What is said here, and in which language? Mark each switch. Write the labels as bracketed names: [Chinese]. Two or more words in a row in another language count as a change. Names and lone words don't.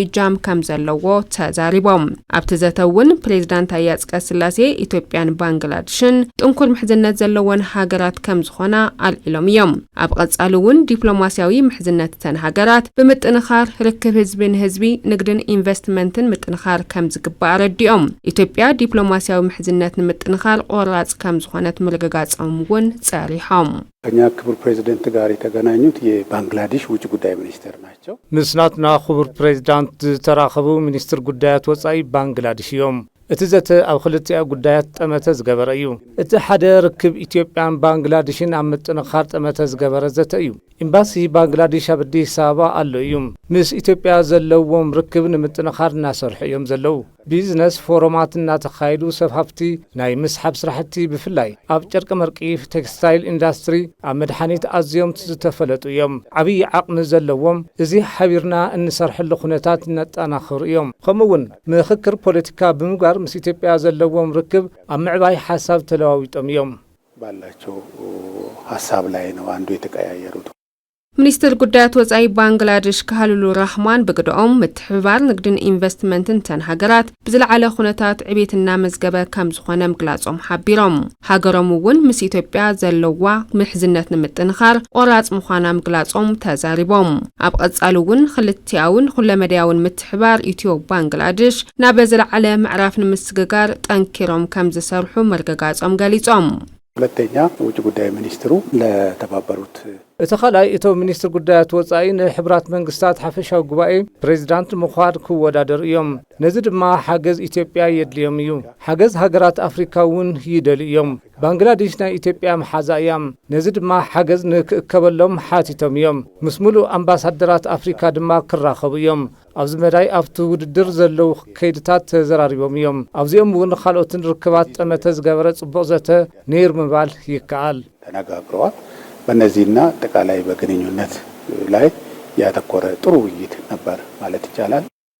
[Tigrinya] እጃም ከም ዘለዎ ተዛሪቦም ኣብቲ ዘተውን ፕሬዝዳንት ኢሳያስ ቀስላሴ ኢትዮጵያን ባንግላዴሽን ጥንኩር ምሕዝነት ዘለወን ሀገራት ከም ዝኾና አልኢሎም እዮም ኣብ ቀጻሉውን ዲፕሎማሲያዊ ምሕዝነት ተን ሀገራት ብምጥንኻር ርክብ ህዝብን ህዝቢ ንግድን ኢንቨስትመንትን ምጥንኻር ከም ዝግባእ ረዲኦም ኢትዮጵያ ዲፕሎማሲያዊ ምሕዝነት ንምጥንኻር ቆራጽ ከም ዝኾነት ምርግጋጾም ውን ጸሪሖም [Amharic] ከኛ ክቡር ፕሬዝዳንት ጋር የተገናኙት የባንግላዴሽ ውጭ ጉዳይ ሚኒስትር ናቸው። [Tigrinya] ምስናትና ክቡር ፕሬዝዳንት ተራኸቡ ሚኒስትር ጉዳያት ወጻኢ ባንግላዴሽ እዮም። እቲ ዘተ ኣብ ክልቲኣ ጉዳያት ጠመተ ዝገበረ እዩ። እቲ ሓደ ርክብ ኢትዮጵያን ባንግላዴሽን ኣብ ምጥንኻር ጠመተ ዝገበረ ዘተ እዩ። ኤምባሲ ባንግላዴሽ ኣብ አዲስ አበባ ኣሎ እዩ። ምስ ኢትዮጵያ ዘለዎም ርክብ ንምጥንኻር እናሰርሑ እዮም ዘለው። ቢዝነስ ፎረማት እናተኻይዱ ሰብ ሃፍቲ ናይ ምስሓብ ስራሕቲ ብፍላይ ኣብ ጨርቂ መርቂ ቴክስታይል ኢንዱስትሪ ኣብ መድሓኒት ኣዝዮም ዝተፈለጡ እዮም። ዓብይ ዓቕሚ ዘለዎም እዚ ሓቢርና እንሰርሐሉ ኩነታት ነጠናኽሩ እዮም። ከምኡውን ምክክር ፖለቲካ ብምግባር ምስ ኢትዮጵያ ዘለዎም ርክብ ኣብ ምዕባይ ሓሳብ ተለዋዊጦም እዮም። [Amharic] ባላቸው ሐሳብ ላይ ነው አንዱ የተቀያየሩት [Tigrinya] ሚኒስትር ጉዳያት ወጻኢ ባንግላዴሽ ከሃሊሉ ረህማን በግዶኦም ምትሕባር ንግድን ኢንቨስትመንትን ተን ሀገራት ብዝለዓለ ኩነታት ዕቤትና መዝገበ ከም ዝኾነ ምግላጾም ሓቢሮም ሀገሮም ውን ምስ ኢትዮጵያ ዘለዋ ምሕዝነት ንምጥንኻር ቆራጽ ምዃና ምግላጾም ተዛሪቦም ኣብ ቀጻሉ ውን ክልቲያውን ኩለመድያውን ምትሕባር ኢትዮ ባንግላዴሽ ናብ ዝለዓለ ምዕራፍ ንምስግጋር ጠንኪሮም ከም ዝሰርሑ መርገጋጾም ገሊጾም [Amharic] ሁለተኛ ውጭ ጉዳይ ሚኒስትሩ ለተባበሩት [Tigrinya] እተኸላይ እቶ ሚኒስትር ጉዳያት ወጻኢ ንሕብራት መንግስታት ሓፈሻዊ ጉባኤ ፕሬዝዳንት ምዃድ ክወዳደር እዮም። ነዚ ድማ ሓገዝ ኢትዮጵያ የድልዮም እዩ። ሓገዝ ሃገራት አፍሪካ ውን ይደል እዮም። ባንግላዴሽ ናይ ኢትዮጵያ መሓዛ እያ። ነዚ ድማ ሓገዝ ንክእከበሎም ሓቲቶም እዮም። ምስ ሙሉእ ኣምባሳደራት አፍሪካ ድማ ክራኸቡ እዮም። ኣብዚ መዳይ ኣብቲ ውድድር ዘለው ከይድታት ተዘራሪቦም እዮም። ኣብዚኦም ውን ካልኦትን ርክባት ጠመተ ዝገበረ ጽቡቕ ዘተ ነይር ምባል ይከኣል [Amharic] ተነጋግረዋል። በእነዚህና አጠቃላይ በግንኙነት ላይ ያተኮረ ጥሩ ውይይት ነበር ማለት ይቻላል።